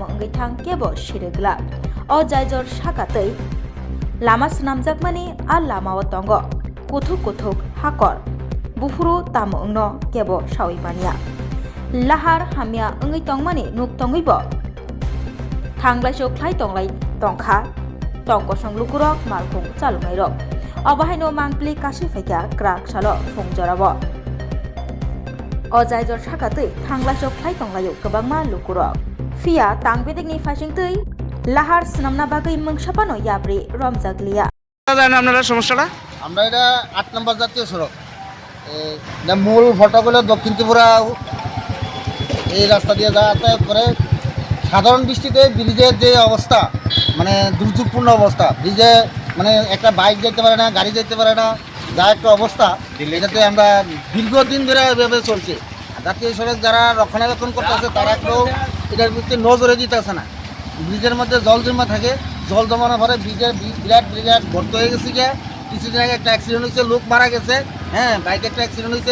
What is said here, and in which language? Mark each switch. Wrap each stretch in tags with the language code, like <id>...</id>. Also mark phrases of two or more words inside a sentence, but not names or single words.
<trp>अंगैथां केबो सिरगला अ जायजर साकातै लामा स्नामजाकमानि आ लामाओ तंग कुथुक कुथुक हाकर बुफुरो तामो अंगनो केबो सावैमानिया लाहार हामिया अंगै तंगमानि नुक तंगैबो थांग्लासो फ्लाइ तंग्लाय तंखा तंकसं लुकुरक मालखुं चालुनाय रक अबाहायनो मांप्लि कासि फाइका क्राक सालो फुंजराबो अ जायजर साकातै थांग्लासो फ्लाइ तंग्लायो गोबांमा लुकुरक फिया तांबेदेगनि फाइसिंतै लाहार स्नामना बागै मंसापानो याब्रि रमजागलिया</trp> <bn>আপনারা সমস্যাটা আমরা এটা 8 নম্বর জাতীয় সড়ক মূল ফটকগুলো দক্ষিণ ত্রিপুরা এই রাস্তা দিয়ে যাতায়াত করে সাধারণ বৃষ্টিতে ব্রিজের যে অবস্থা মানে দুর্যোগপূর্ণ অবস্থা ব্রিজে মানে একটা বাইক যেতে পারে না গাড়ি যেতে পারে না যা একটা অবস্থা এটাতে আমরা দীর্ঘদিন ধরে এভাবে চলছে জাতীয় সড়ক যারা রক্ষণাবেক্ষণ করতেছে তারা কেউ এটার প্রতি নজরে দিতেছে না ব্রিজের মধ্যে জল জমা থাকে জল জমানোর পরে ব্রিজের বিরাট গর্ত হয়ে গেছে গিয়ে কিছুদিন আগে একটা অ্যাক্সিডেন্ট হয়েছে লোক মারা গেছে হ্যাঁ বাইকে একটা অ্যাক্সিডেন্ট হয়েছে</bn>